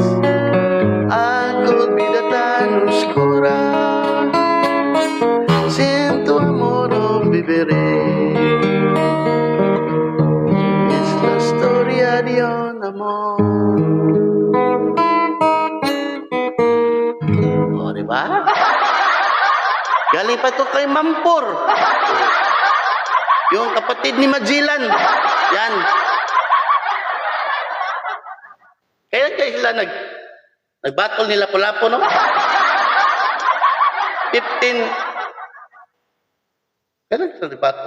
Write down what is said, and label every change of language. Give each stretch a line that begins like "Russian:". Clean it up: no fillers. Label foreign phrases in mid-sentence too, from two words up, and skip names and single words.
Spanish: Algo vida tan oscura, sin tu amor no viviré. Es la historia de un amor.
Filipino: O, diba? Galing pa to kay Mampur. Yung kapatid ni Magellan. Yan. Kailan kayo sila nag-battle nila Lapu-Lapu, no? 15. Kailan sila nag-battle?